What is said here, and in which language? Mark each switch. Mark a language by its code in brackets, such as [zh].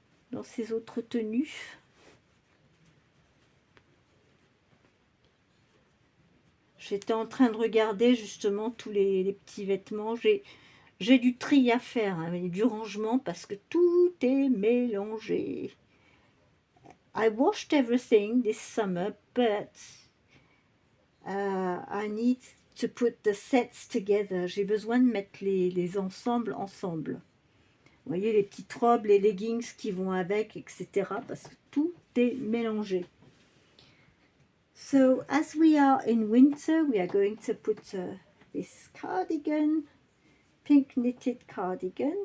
[fr] Dans ces autres tenues. J'étais en train de regarder justement tous les petits vêtements. J'ai du tri à faire, hein, du rangement parce que tout est mélangé. [en] I washed everything this summer, but I need to put the sets together. [fr] J'ai besoin de mettre les ensembles ensemble. Vous voyez les petites robes, les leggings qui vont avec, etc. Parce que tout est mélangé. [en] So, as we are in winter, we are going to put this cardigan, pink knitted cardigan.